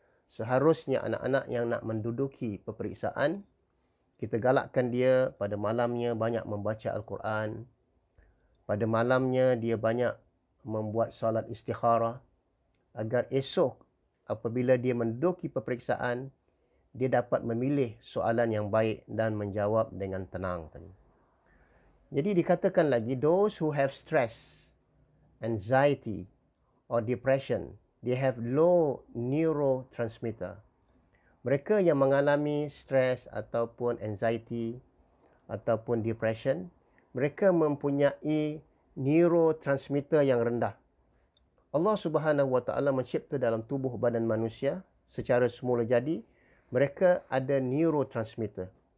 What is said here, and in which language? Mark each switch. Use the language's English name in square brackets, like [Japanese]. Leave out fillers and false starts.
[Malay] Seharusnya anak-anak yang nak menduduki peperiksaan, kita galakkan dia pada malamnya banyak membaca Al-Quran. Pada malamnya dia banyak membuat solat istikharah, agar esok apabila dia menduduki peperiksaan, dia dapat memilih soalan yang baik dan menjawab dengan tenang tadi. Jadi dikatakan lagi, [English] those who have stress, anxiety or depression, they have low neurotransmitter. [Malay] Mereka yang mengalami stres ataupun anxiety ataupun depression, mereka mempunyai neurotransmitter yang rendah. Allah Subhanahu Wa Taala mencipta dalam tubuh badan manusia secara semula jadi, mereka ada neurotransmitter.